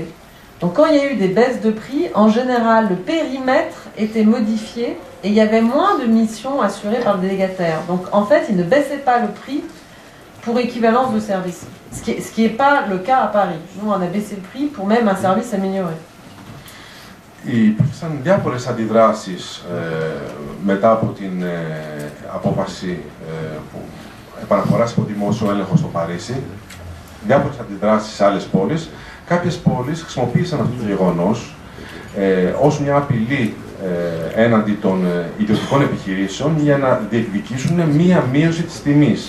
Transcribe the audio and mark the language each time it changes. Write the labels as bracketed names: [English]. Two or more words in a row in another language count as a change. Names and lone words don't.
[French] Donc quand il y a eu des baisses de prix, en général le périmètre était modifié et il y avait moins de missions assurées par le délégataire. Donc en fait, il ne baissait pas le prix pour équivalence de service. Ce qui n'est pas le cas à Paris. Nous, on a baissé le prix pour même un service amélioré. [Greek] Υπήρξαν διάφορες αντιδράσεις μετά από την απόφαση που επαναφοράς από δημόσιο έλεγχο στο Παρίσι. Διάφορες αντιδράσεις σε άλλες πόλεις. Κάποιες πόλεις χρησιμοποίησαν αυτό το γεγονός ως μια απειλή έναντι των ιδιωτικών επιχειρήσεων για να διεκδικήσουν μία μείωση της τιμής.